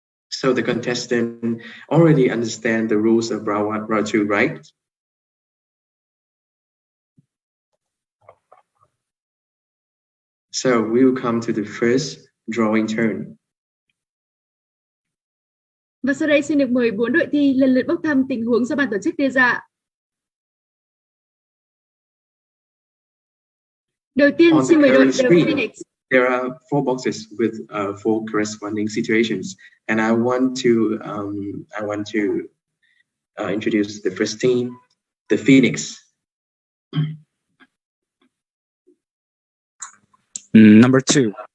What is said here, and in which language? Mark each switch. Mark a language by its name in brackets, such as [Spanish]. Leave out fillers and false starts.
[English] So the contestant already understand the rules of round 1, round 2, right? So we will come to the first drawing turn. [Vietnamese] Và sau đây xin được mời 4 đội thi lần lượt bốc thăm tình huống do ban tổ chức đưa ra. Đầu tiên xin mời đội The Phoenix. [English] There are 4 boxes with 4 corresponding situations, and I want to introduce the first team, the Phoenix. Number 2.